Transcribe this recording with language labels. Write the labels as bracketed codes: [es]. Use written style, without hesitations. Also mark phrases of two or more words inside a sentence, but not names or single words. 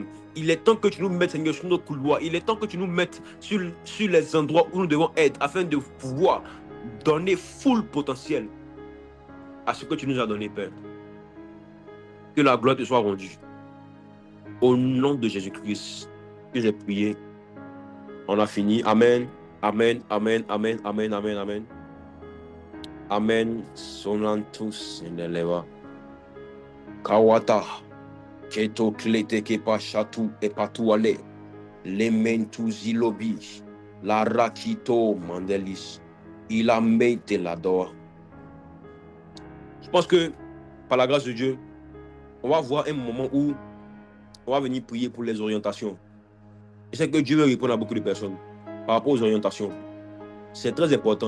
[fr] Il est temps que tu nous mettes, Seigneur, sur nos couloirs. Il est temps que tu nous mettes sur les endroits où nous devons être afin de pouvoir donner full potentiel à ce que tu nous as donné, Père. Que la gloire te soit rendue. Au nom de Jésus-Christ que j'ai prié. On a fini. Amen. Amen. Amen. Amen. Amen. Amen. Amen. Amen. Sonantus in the leva. Kawata. Keto klete kepa chatu et patou ale. Lementu zilobi. La rakito mandelis. Il a mis la dor. Je pense que par la grâce de Dieu, on va voir un moment où on va venir prier pour les orientations. Je sais que Dieu veut répondre à beaucoup de personnes par rapport aux orientations. C'est très important.